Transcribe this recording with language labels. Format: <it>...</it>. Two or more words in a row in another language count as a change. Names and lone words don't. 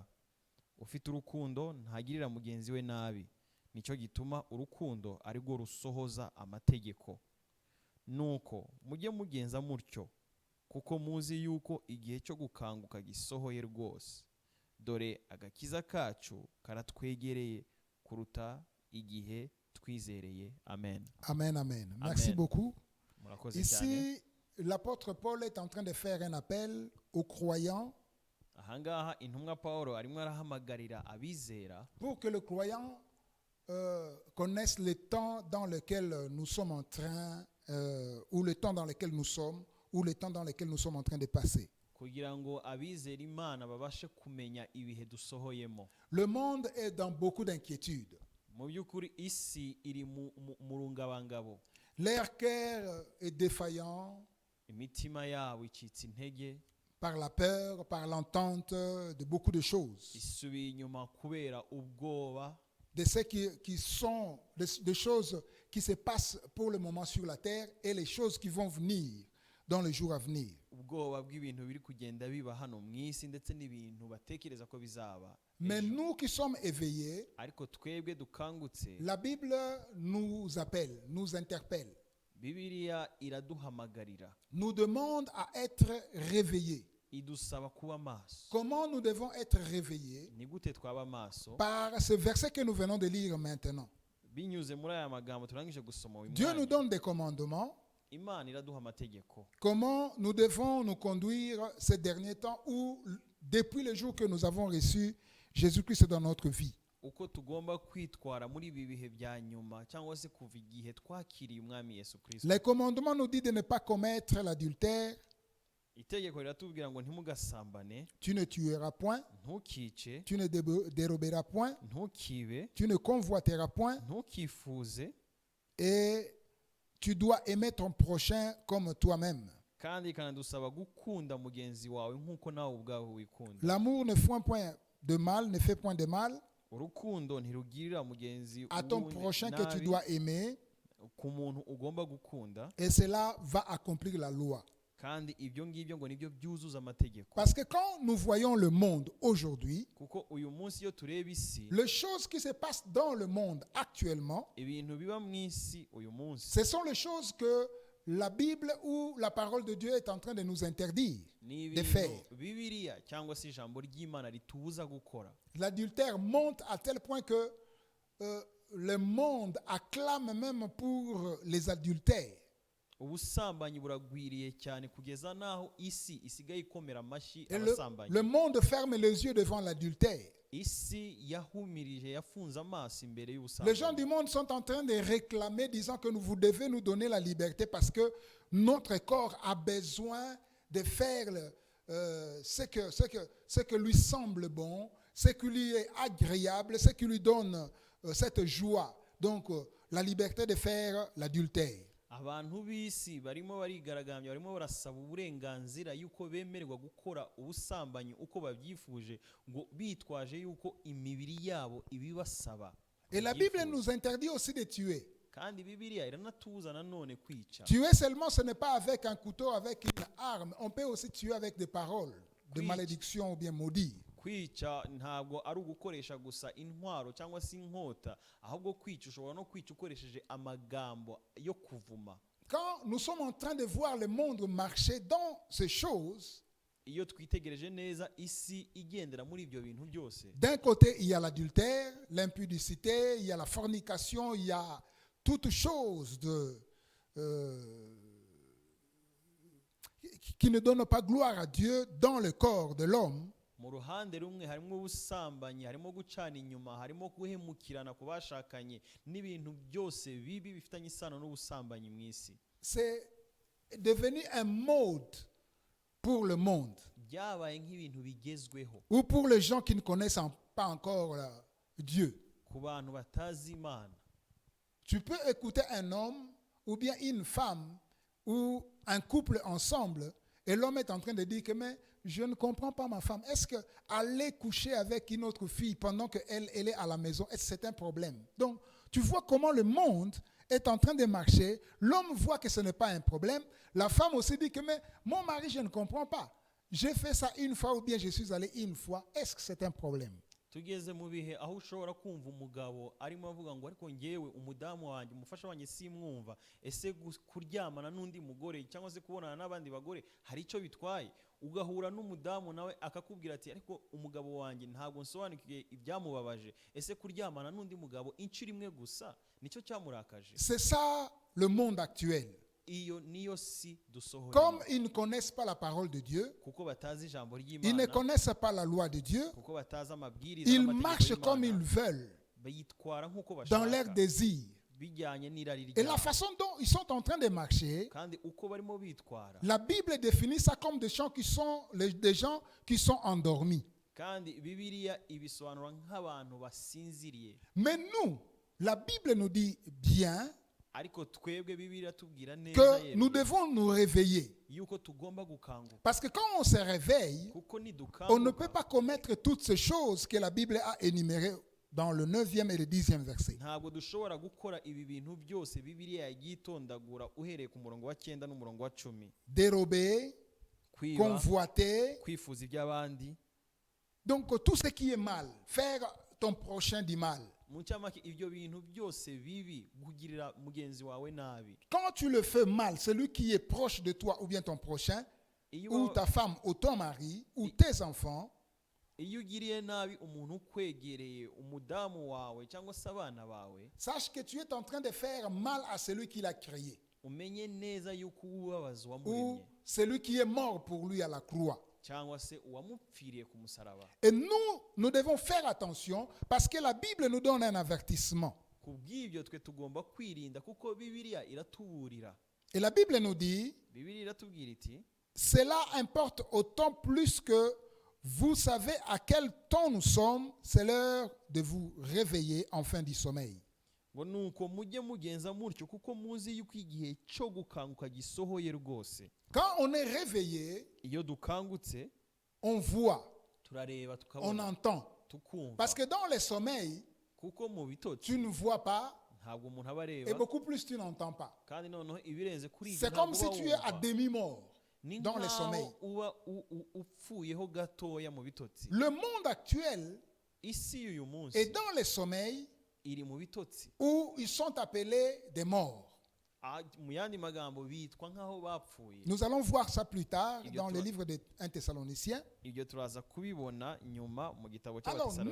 <rw>Ufite urukundo ntagirira mugenzi we nabi, nicyo gituma urukundo ari rwo rusohoza amategeko. Nuko mujye mugenza mutyo, kuko muzi yuko igihe cyo gukanguka gisohoye rwose. Dore agakiza kacu karatwegereye kuruta igihe twizereye. Amen. Amen, amen. Merci Amen.</rw> <fr>beaucoup.</fr> <rw>Murakoze cyane.</rw> <fr>Ici, l'apôtre Paul est en train de faire un appel aux croyants</fr> <rw>Ahangaha intumwa Paulo arimo arahamagarira abizera</rw> <fr>pour que le croyant connaisse le temps dans lequel nous sommes en train, ou le temps dans lequel nous sommes, ou le temps dans lequel nous sommes en train de passer.</fr> <rw>kugira ngo abizera Imana babashe kumenya ibihe dusohoyemo.</rw> <fr>Le monde est dans beaucoup d'inquiétudes.</fr> <rw>Mu by'ukuri isi iri mu rungabangabo.</rw> <fr>Leur cœur est défaillant</fr> <rw>Imitima yabo icitse intege,</rw> <fr>par la peur, par l'entente de beaucoup de choses.</fr> <rw>isubiye inyuma kubera ubwoba</rw> <fr>De ce qui sont des choses qui se passent pour le moment sur la terre et les choses qui vont venir dans les jours à venir.</fr> <rw>ubwoba bw'ibintu biri kugenda biba hano mu isi ndetse n'ibintu batekereza ko bizaba</rw> <fr>Mais</fr> <rw>ejo.</rw> <fr>nous qui sommes éveillés,</fr> <rw>Ariko twebwe dukangutse,</rw> <fr>la Bible nous appelle, nous interpelle,</fr> <rw>Bibiliya iraduhamagarira,</rw> <fr>nous demande à être réveillés.</fr> <rw>idusaba kuba maso.</rw> <fr>Comment nous devons être réveillés?</fr> <rw>Ni gute twaba maso?</rw> <fr>Par ce verset que nous venons de lire maintenant.</fr> <rw>Binyuze muri aya magambo turangije gusoma uyu</rw> <fr>Dieu nous</fr> <rw>mwanya,</rw> <fr>donne des commandements.</fr> <rw>Imana iraduha amategeko.</rw> <fr>Comment nous devons nous conduire ces derniers temps ou depuis le jour que nous avons reçu Jésus-Christ dans notre vie.</fr> <rw>Uko tugomba kwitwara muri ibi bihe bya nyuma cyangwa se kuva igihe twakiriye umwami Yesu Kristo.</rw> <fr>Les commandements nous disent de ne pas commettre l'adultère,</fr> <rw>Itegeko riratubwira ngo ntimugasambane,</rw> <fr>tu ne tueras point,</fr> <rw>ntukice,</rw> <fr>tu ne déroberas point,</fr> <rw>ntukibe,</rw> <fr>tu ne convoiteras point</fr> <rw>ntukifuze,</rw> <fr>et tu dois aimer ton prochain comme toi-même.</fr> <rw>kandi ikanadusaba gukunda mugenzi wawe nk'uko nawe ubwawe wikunda.</rw> <fr>L'amour ne fait point de mal, ne fait point de mal</fr> <rw>Urukundo ntirugirira mugenzi</rw> <fr>à ton</fr> <rw>wundi</rw> <fr>prochain que tu</fr> <rw>nabi,</rw> <fr>dois aimer,</fr> <rw>ku muntu ugomba gukunda,</rw> <fr>et cela va accomplir la loi.</fr> <rw>kandi ibyo ngibyo ngo nibyo byuzuza amategeko.</rw> <fr>Parce que quand nous voyons le monde aujourd'hui,</fr> <rw>Kuko uyu munsi iyo tureba isi,</rw> <fr>les choses qui se passent dans le monde actuellement,</fr> <rw>ibintu biba mu isi uyu munsi</rw> <fr>ce sont les choses que la Bible ou la parole de Dieu est en train de nous interdire</fr> <rw>ni</rw> <fr>de faire.</fr> <rw>ibintu Bibiliya cyangwa se ijambo ry'Imana ritubuza gukora.</rw> <fr>L'adultère monte à tel point que le monde acclame même pour les adultères.</fr> <rw>Ubusambanyi buragwiriye cyane kugeza naho isi isigaye ikomera amashyi</rw> <fr>Et</fr> <rw>abasambanyi.</rw> <fr>le monde ferme les yeux devant l'adultère.</fr> <rw>Isi yahumirije yafunze amaso imbere</rw> <fr>Les gens du</fr> <rw>y'ubusambanyi.</rw> <fr>monde sont en train de réclamer, disant que vous devez nous donner la liberté parce que notre corps a besoin de faire ce que lui semble bon, ce qui lui est agréable, ce qui lui donne cette joie. Donc, la liberté de faire l'adultère.</fr> <rw>Abantu b'isi barimo barigaragambya, barimo barasaba uburenganzira yuko bemererwa gukora ubusambanyi uko babyifuje, ngo bitwaje yuko imibiri yabo ibibasaba.</rw> <fr>Et la Bible nous interdit aussi de tuer.</fr> <rw>Kandi Bibiliya iranatubuza nanone kwica.</rw> <fr>Tuer seulement, ce n'est pas avec un couteau, avec une arme. On peut aussi tuer avec des paroles de Oui. malédiction ou bien maudit.</fr> <rw>Kwica ntabwo ari ugukoresha gusa intwaro cyangwa se inkota, ahubwo kwica ushobora no kwica ukoresheje amagambo yo kuvuma.</rw> <fr>Quand nous sommes en train de voir le monde marcher dans ces choses,</fr> <rw>iyo twitegereje neza isi igendera muri ibyo bintu byose,</rw> <fr>D'un côté, il y a l'adultère, l'impudicité, il y a la fornication, il y a toutes choses qui ne donnent pas gloire à Dieu dans le corps de l'homme.</fr> <rw>mu ruhande rumwe harimo ubusambanyi, harimo gucana inyuma, harimo guhemukirana ku bashakanye n'ibintu byose bibi bifitanye isano n'ubusambanyi mu isi.</rw> <fr>C'est devenu un mode pour le monde</fr> <rw>Byabaye nk'ibintu bigezweho</rw> <fr>ou pour les gens qui ne connaissent pas encore Dieu.</fr> <rw>ku bantu batazi Imana.</rw> <fr>Tu peux écouter un homme ou bien une femme ou un couple ensemble et l'homme est en train de dire que mais je ne comprends pas ma femme. Est-ce qu'aller coucher avec une autre fille pendant qu'elle est à la maison, est-ce que c'est un problème? Donc, tu vois comment le monde est en train de marcher. L'homme voit que ce n'est pas un problème. La femme aussi dit que mais mon mari, je ne comprends pas. J'ai fait ça une fois ou bien je suis allé une fois. Est-ce que c'est un problème?</fr> <rw>Tugeze mu bihe aho ushobora kumva umugabo arimo avuga ngo ariko ngewe umudamu wanjye umufasha wanjye simwumva, ese kuryamana n'undi mugore cyangwa se kubonana n'abandi bagore hari icyo bitwaye? Ugahura n'umudamu nawe akakubwira ati ariko umugabo wanjye ntabwo nsobanukiye ibyamubabaje, ese kuryamana n'undi mugabo inshuro imwe gusa nicyo cyamurakaje?</rw> <fr>C'est ça le monde actuel.</fr> <rw>Iyo niyo si dusohoye.</rw> <fr>Comme ils ne connaissent pas la parole de Dieu,</fr> <rw>Kuko batazi ijambo</rw> <fr>ils ne</fr> <rw>ry'Imana,</rw> <fr>connaissent pas la loi de Dieu,</fr> <rw>kuko batazi amabwiriza</rw> <fr>ils</fr> <rw>n'amategeko</rw> <fr>marchent comme ils</fr> <rw>y'Imana,</rw> <fr>veulent,</fr> <rw>bayitwara nk'uko</rw> <fr>dans leurs</fr> <rw>bashaka</rw> <fr>désirs.</fr> <rw>bijyanye n'irari</rw> <fr>Et la</fr> <rw>ryabo.</rw> <fr>façon dont ils sont en train de marcher,</fr> <rw>Kandi uko barimo bitwara,</rw> <fr>la Bible définit ça comme des gens qui sont endormis.</fr> <rw>kandi Bibiliya ibisobanura nk'abantu basinziriye.</rw> <fr>Mais nous, la Bible nous dit bien</fr> <rw>Ariko twebwe Bibiliya tubwira neza</rw> <fr>que nous</fr> <rw>yewe</rw> <fr>devons nous réveiller.</fr> <rw>yuko tugomba gukanguka,</rw> <fr>Parce que quand on se réveille,</fr> <rw>kuko</rw> <fr>on ne</fr> <rw>nidukanguka</rw> <fr>peut pas commettre toutes ces choses que la Bible a énumérées dans le 9e et le 10e verset.</fr> <rw>ntabwo dushobora gukora ibi bintu byose Bibiliya yabyitondagura uhereye ku murongo wa 9 n'umurongo wa 10.</rw> <fr>Dérober,</fr> <rw>Kwiba,</rw> <fr>convoiter,</fr> <rw>kwifuza iby'abandi.</rw> <fr>donc tout ce qui est mal, faire ton prochain du mal.</fr> <rw>Mu cyamake ibyo bintu byose bibi, kugirira mugenzi wawe nabi.</rw> <fr>Quand tu le fais mal, celui qui est proche de toi ou bien ton prochain,</fr> <rw>Iyo</rw> <fr>ou ta femme ou ton mari ou tes enfants,</fr> <rw>iyo ugiriye nabi umuntu ukwegereye, umudamu wawe cyangwa se abana bawe,</rw> <fr>sache que tu es en train de faire mal à celui qui l'a créé</fr> <rw>umenye neza yuko ubabaza</rw> <fr>ou</fr> <rw>uwamuremye</rw> <fr>celui qui est mort pour lui à la croix.</fr> <rw>cyangwa se uwamupfiriye ku musaraba.</rw> <fr>Et nous devons faire attention parce que la Bible nous donne un avertissement.</fr> <rw>Ku bw'ibyo twe tugomba kwirinda kuko Bibiliya iratuburira.</rw> <fr>Et la Bible nous dit,</fr> <rw>Bibiliya iratubwira iti</rw> <fr>cela importe autant plus que vous savez à quel temps nous sommes, c'est l'heure de vous réveiller en fin du sommeil.</fr> <rw>ngo nuko mujye mugenza mutyo kuko muzi yuko igihe cyo gukanguka gisohoye rwose.</rw> <fr>Quand on est réveillé,</fr> <rw>Iyo dukangutse</rw> <fr>on voit,</fr> <rw>turareba</rw> <fr>on</fr> <rw>tukabona</rw> <fr>entend.</fr> <rw>tukumva,</rw> <fr>Parce que dans le sommeil,</fr> <rw>kuko mu bitotsi</rw> <fr>tu ne vois pas</fr> <rw>ntabwo umuntu aba</rw> <fr>et</fr> <rw>areba,</rw> <fr>beaucoup plus tu n'entends pas.</fr> <rw>kandi noneho ibirenze kuri ibyo</rw> <fr>C'est comme</fr> <rw>ntabwo</rw> <fr>si</fr> <rw>uba</rw> <fr>tu es à</fr> <rw>wumva.</rw> <fr>demi-mort</fr> <rw>Ni</rw> <fr>dans le</fr> <rw>nkaho</rw> <fr>sommeil.</fr> <rw>uba upfuyeho gatoya mu bitotsi.</rw> <fr>Le monde actuel</fr> <rw>Isi y'uyu munsi</rw> <fr>est dans le sommeil</fr> <rw>iri mu bitotsi.</rw> <fr>où ils sont appelés des morts.</fr> <rw>Mu yandi magambo bitwa nk'aho bapfuye.</rw> <fr>Nous allons voir ça plus tard Il y a dans le trois. livre des 1 Thessaloniciens.</fr> <rw>Ibyo turaza kubibona nyuma mu gitabo</rw> <fr>Alors, nous qui</fr>